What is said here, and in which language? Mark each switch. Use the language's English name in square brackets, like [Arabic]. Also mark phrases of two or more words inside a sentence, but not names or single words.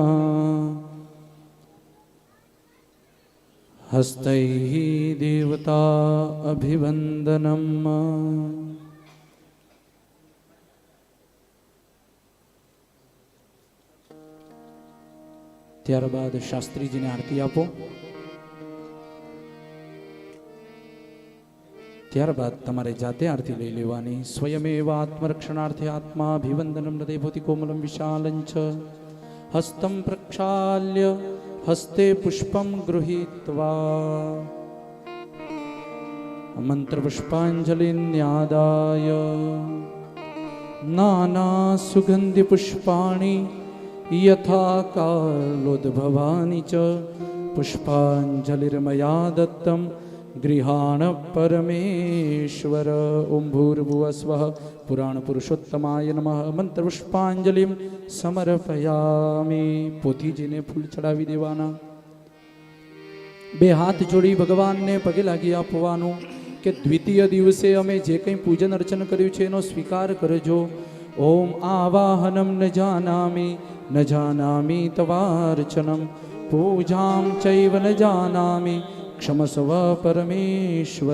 [Sanskrit] हस्तैः देवता अभिवन्दनं [Gujarati] ત્યારબાદ શાસ્ત્રીજીને આરતી આપો. ત્યારબાદ તમારે જાતે આરતી લઈ લેવાની. [Sanskrit] સ્વયમેવ આત્મરક્ષણાર્થે આત્માભિવંદનમ હૃદય ભૂતિ કોમલમ વિશાલંચ હસ્તમ પ્રક્ષાલ્ય હસ્તે પુષ્પમ ગૃહીત્વા મંત્ર પુષ્પાંજલિન્યાદાય નાના સુગંધિ પુષ્પાણિ यथा कालोद्भवानि च पुष्पांजलिर्मया दत्तं गृहाण परमेश्वर. ओम भूर्भुवस्वः पुराण पुरुषोत्तमाय नमः. मंत्र पुष्पांजलिं समर्पयामि. [Gujarati] પોથીજીને ફૂલ ચડાવી દેવાના. બે હાથ જોડી ભગવાનને પગે લાગી આપવાનું કે દ્વિતીય દિવસે અમે જે કંઈ પૂજન અર્ચન કર્યું છે એનો સ્વીકાર કરજો. [Sanskrit] ઓમ આવાહનમ ન જાનામિ તવાર્ચનમ પૂજામ ચૈવ ન જાનામિ ક્ષમસ્વ પરમેશ્વર.